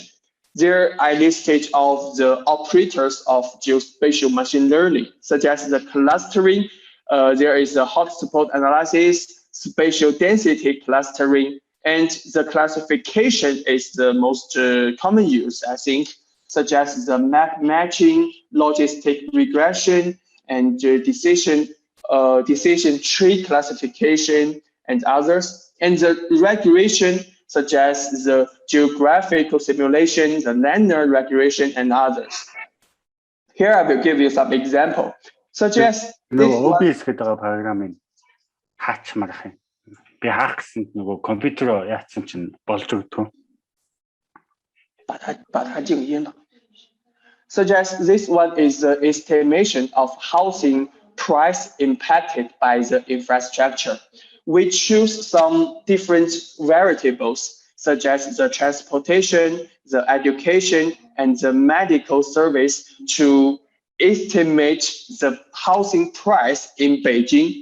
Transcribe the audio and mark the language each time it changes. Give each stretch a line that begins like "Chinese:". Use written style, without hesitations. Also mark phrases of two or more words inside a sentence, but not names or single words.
English: There I listed of the operators of geospatial machine learning, such as the clustering, there is a hotspot analysis, spatial density clustering, and the classification is the most common use, I think, such as the map matching, logistic regression, and decision tree classification, and others. And the regression, such as the geographical simulation, the linear regression, and others. Here I will give you some example, such as this
Mongolian: OBS гэдэг програмыг хаачмаар ах юм. Би хаах гэсэнд нөгөө компьютероо яатсан чинь болж өгдөг.
English: Such as this one is the estimation of housing price impacted by the infrastructure. We choose some different variables, such as the transportation, the education, and the medical service to estimate the housing price in Beijing.